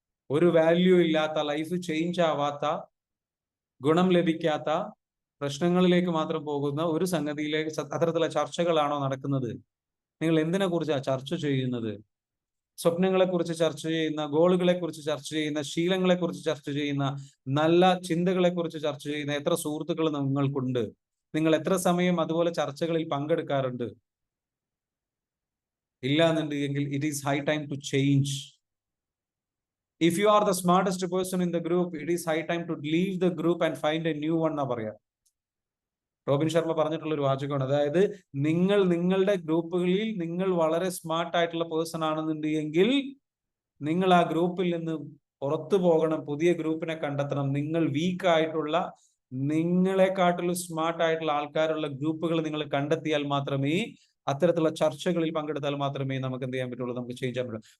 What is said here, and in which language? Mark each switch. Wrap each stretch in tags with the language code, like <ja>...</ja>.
<ml>ഒരു വാല്യൂ ഇല്ലാത്ത, life change ആവാത്ത, ഗുണം ലഭിക്കാത്ത പ്രശ്നങ്ങളിലേക്ക് മാത്രം പോകുന്ന ഒരു സംഗതിയിലേക്ക്, അത്തരത്തിലുള്ള ചർച്ചകളാണോ നടക്കുന്നത്? നിങ്ങൾ എന്തിനെ കുറിച്ചാണ് ചർച്ച ചെയ്യുന്നത്? സ്വപ്നങ്ങളെ കുറിച്ച് ചർച്ച ചെയ്യുന്ന, ഗോളുകളെ കുറിച്ച് ചർച്ച ചെയ്യുന്ന, ശീലങ്ങളെ കുറിച്ച് ചർച്ച ചെയ്യുന്ന, നല്ല ചിന്തകളെ കുറിച്ച് ചർച്ച ചെയ്യുന്ന എത്ര സുഹൃത്തുക്കൾ നിങ്ങൾക്കുണ്ട്? നിങ്ങൾ എത്ര സമയം അതുപോലെ ചർച്ചകളിൽ പങ്കെടുക്കാറുണ്ട്? ഇല്ല എന്നുണ്ടെങ്കിൽ</ml> <en>it is high time to change. If you are the smartest person in the group, it is high time to leave the group and find a new one.</en> <ml>പറയാ റോബിൻ ശർമ്മ പറഞ്ഞിട്ടുള്ള ഒരു വാചകമാണ്. അതായത് നിങ്ങളുടെ ഗ്രൂപ്പുകളിൽ നിങ്ങൾ വളരെ സ്മാർട്ട് ആയിട്ടുള്ള പേഴ്സൺ ആണെന്നുണ്ടെങ്കിൽ നിങ്ങൾ ആ ഗ്രൂപ്പിൽ നിന്ന് പുറത്തു പോകണം, പുതിയ ഗ്രൂപ്പിനെ കണ്ടെത്തണം. നിങ്ങൾ വീക്ക് ആയിട്ടുള്ള, നിങ്ങളെക്കാട്ടിലും സ്മാർട്ട് ആയിട്ടുള്ള ആൾക്കാരുള്ള ഗ്രൂപ്പുകൾ നിങ്ങൾ കണ്ടെത്തിയാൽ മാത്രമേ, അത്തരത്തിലുള്ള ചർച്ചകളിൽ പങ്കെടുത്താൽ മാത്രമേ നമുക്ക് എന്ത് ചെയ്യാൻ പറ്റുള്ളൂ, നമുക്ക് ചേഞ്ച് ചെയ്യാൻ പറ്റുള്ളൂ.</ml>